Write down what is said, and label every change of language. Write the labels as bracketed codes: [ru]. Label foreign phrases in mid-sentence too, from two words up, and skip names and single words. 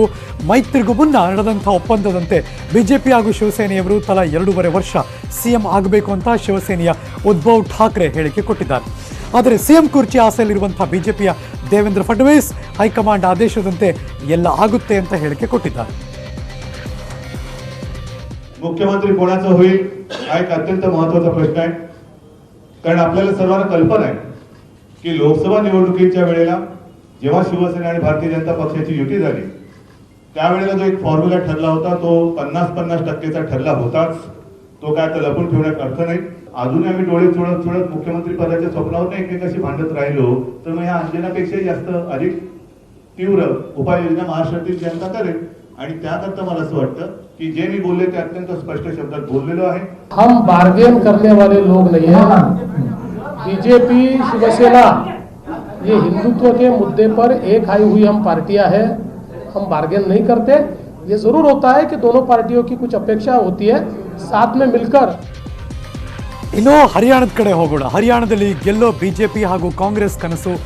[kn] ಮೈತ್ರಿಗೂ ಮುನ್ನ ನಡೆದಂಥ ಒಪ್ಪಂದದಂತೆ ಬಿಜೆಪಿ ಹಾಗೂ ಶಿವಸೇನೆಯವರು ತಲಾ 2.5 ವರ್ಷ ಸಿಎಂ ಆಗಬೇಕು ಅಂತ ಶಿವಸೇನೆಯ ಉದ್ಧವ್ ಠಾಕ್ರೆ ಹೇಳಿಕೆ ಕೊಟ್ಟಿದ್ದಾರೆ. ಆದರೆ ಸಿಎಂ ಕುರ್ಚಿ ಆಸೆಯಲ್ಲಿರುವಂಥ ಬಿಜೆಪಿಯ ದೇವೇಂದ್ರ ಫಡ್ನವೀಸ್ ಹೈಕಮಾಂಡ್ ಆದೇಶದಂತೆ ಎಲ್ಲ ಆಗುತ್ತೆ ಅಂತ ಹೇಳಿಕೆ ಕೊಟ್ಟಿದ್ದಾರೆ. [mr] मुख्यमंत्री कोणाचा होईल हा एक अत्यंत महत्त्वाचा प्रश्न आहे. कारण आपल्याला सर्वांना कल्पना आहे की लोकसभा निवडणुकीच्या वेळेला जेव्हा शिवसेना आणि भारतीय जनता पक्षाची युती झाली त्यावेळेला जो एक फॉर्म्युला ठरला होता तो 50-50% ठरला होताच. तो काय आता लपून ठेवण्यात अर्थ नाही. अजूनही आम्ही डोळे चोळत मुख्यमंत्री पदाच्या स्वप्नावर एकमेकाशी भांडत राहिलो तर मग ह्या अंजनापेक्षा जास्त अधिक तीव्र उपाययोजना महाराष्ट्रातील जनता करेल. आणि त्याकरता मला असं वाटतं की जे मी बोलले ते अत्यंत स्पष्ट शब्दात बोललेलो आहे. [hi] हम बार्गेन करने वाले लोग नहीं हैं. बीजेपी, शिवसेना ये हिंदुत्व के मुद्दे पर एक आई हुई हम पार्टियां हैं. हम बार्गेन नहीं करते. ये जरूर होता है कि दोनों पार्टियों की कुछ अपेक्षा होती है, साथ में मिलकर. [kn] ಇನ್ನು ಹರಿಯಾಣದ ಕಡೆ ಹೋಗೋಣ. ಹರಿಯಾಣದಲ್ಲಿ ಗೆಲ್ಲೋ ಬಿಜೆಪಿ ಹಾಗೂ ಕಾಂಗ್ರೆಸ್ ಕನಸು